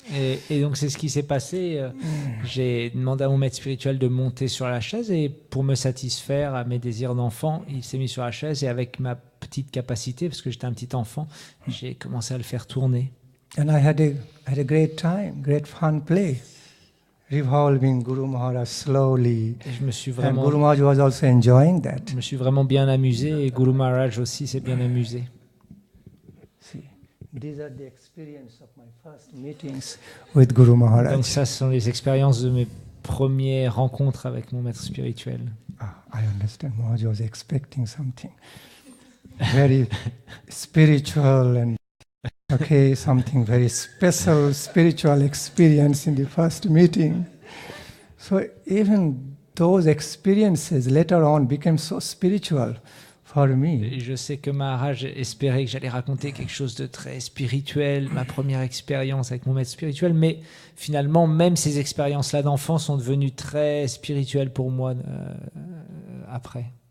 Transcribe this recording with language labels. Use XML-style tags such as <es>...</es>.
<fr>Et donc c'est ce qui s'est passé. J'ai demandé à mon maître spirituel de monter sur la chaise et pour me satisfaire à mes désirs d'enfant, il s'est mis sur la chaise et avec ma petite capacité, parce que j'étais un petit enfant, j'ai commencé à le faire tourner.</fr> <en>And I had a great time, great fun play, revolving Guru Maharaj slowly.</en> <fr>Et je me suis</fr> <en>And Guru Maharaj was also enjoying that.</en> <fr>Je me suis vraiment bien amusé et Guru Maharaj aussi s'est bien amusé.</fr> <en>See, these are the experience of my first meetings with Guru Maharaj.</en> <fr>Donc ça, ce sont les expériences de mes premières rencontres avec mon maître spirituel.</fr> <en>I understand. Maharaj was expecting something very spiritual and okay, something very special spiritual experience in the first meeting. So even those experiences later on became so spiritual for me.</en> <fr>Et je sais que Maharaj espérait que j'allais raconter quelque chose de très spirituel, ma première expérience avec mon maître spirituel, mais finalement, même ces expériences-là d'enfant sont devenues très spirituelles pour moi après.</fr>